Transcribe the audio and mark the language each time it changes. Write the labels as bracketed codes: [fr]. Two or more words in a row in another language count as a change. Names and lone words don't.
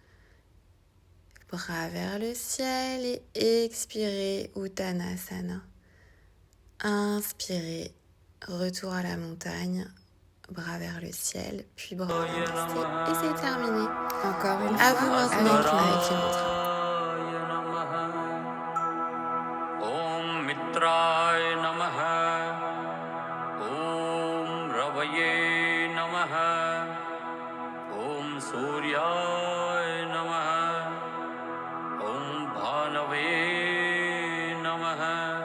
[fr] Bras vers le ciel et expirez, Uttanasana. Inspirez, retour à la montagne, bras vers le ciel, puis bras inversés. Et c'est terminé. Encore une fois, à vous maintenant avec les mantras. [sa] ॐ मित्राय नमः. ॐ रवये नमः. ॐ सूर्याय नमः. ॐ भानवे नमः.